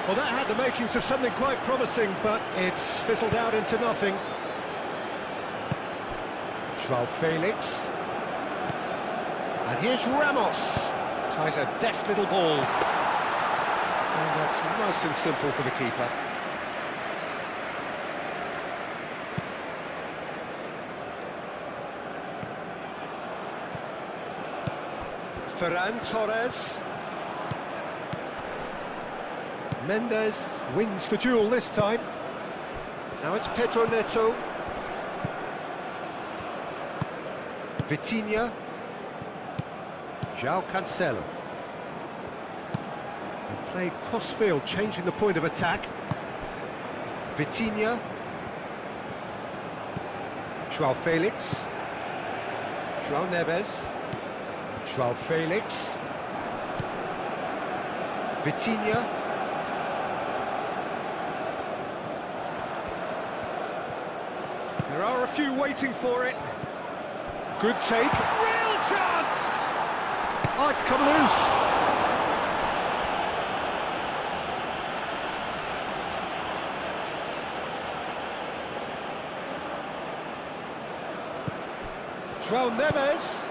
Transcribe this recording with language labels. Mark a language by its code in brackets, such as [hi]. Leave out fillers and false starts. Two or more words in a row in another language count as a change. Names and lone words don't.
[en] Well, that had the makings of something quite promising, but it's fizzled out into nothing. João Felix. And here's Ramos. Tries a deft little ball. And that's nice and simple for the keeper. Ferran Torres. Mendes wins the duel this time. Now it's Pedro Neto. Vitinha. João Cancelo. And played cross-field, changing the point of attack. Vitinha. João Felix. João Neves. João Felix. Vitinha. There are a few waiting for it. Good take. Real chance! Oh, it's come loose. João Neves.